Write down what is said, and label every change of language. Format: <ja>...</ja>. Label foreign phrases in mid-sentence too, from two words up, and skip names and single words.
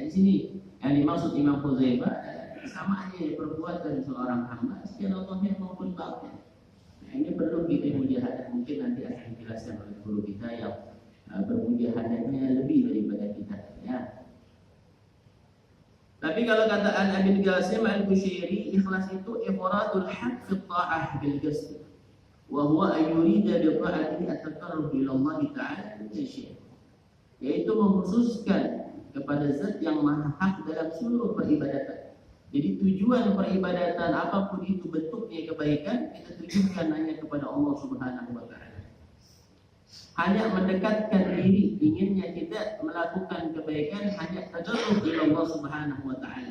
<id>Di sini yang dimaksud Imam Hudzaifah sama aja perbuatan seorang hamba secara zahir maupun batin. Nah, ini perlu kita mujahadah. Mungkin nanti akan dijelaskan oleh guru kita yang bermujahadahnya lebih daripada kita. Ya. Tapi kalau kata Al-Abid Qasim Al-Bushairi, ikhlas itu</id> <ar>إفراد الحق في الطاعة بالقصد. وهو أن يريد بطاعته التقرب إلى الله تعالى بشيء'.</ar> <id>Yaitu mengkhususkan kepada zat yang maha hak dalam seluruh peribadatan. Jadi tujuan peribadatan apapun itu bentuknya kebaikan, kita tujukan hanya kepada</id> <ar>الله سبحانه وتعالى.</ar> <id>Hanya mendekatkan diri, inginnya kita melakukan kebaikan hanya</id> <ar>التقرب إلى الله سبحانه وتعالى.</ar>